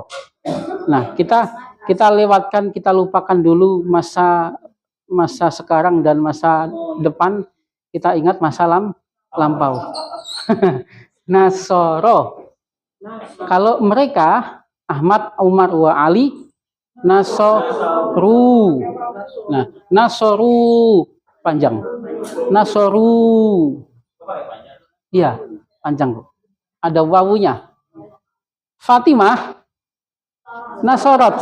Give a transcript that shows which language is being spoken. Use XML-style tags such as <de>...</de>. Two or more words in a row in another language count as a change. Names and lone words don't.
<id>Nah, kita lewatkan, kita lupakan dulu masa sekarang dan masa depan. Kita ingat masa lampau. Nasoro. Kalau mereka Ahmad, Umar, wa Ali, nasoru. Nah, nasoru panjang. Nasoru. Iya, panjang. Ada wawunya. Fatimah, nasorat.</id>